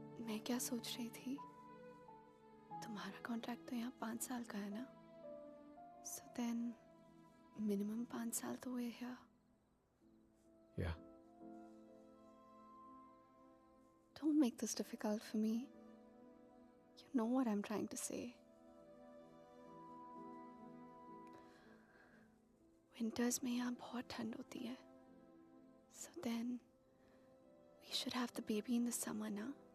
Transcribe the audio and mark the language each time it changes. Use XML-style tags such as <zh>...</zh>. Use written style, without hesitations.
<hi>मैं क्या सोच रही थी, तुम्हारा कॉन्ट्रैक्ट तो यहाँ 5 साल का है ना,</hi> <en>so then</en> <hi>minimum 5 साल तो हुए here.</hi> <en>Yeah. Don't make this difficult for me. You know what I'm trying to say.</en> <hi>Winters में यहाँ बहुत ठंड होती है,</hi> <en>so then We should have the baby in the summer, na?</en>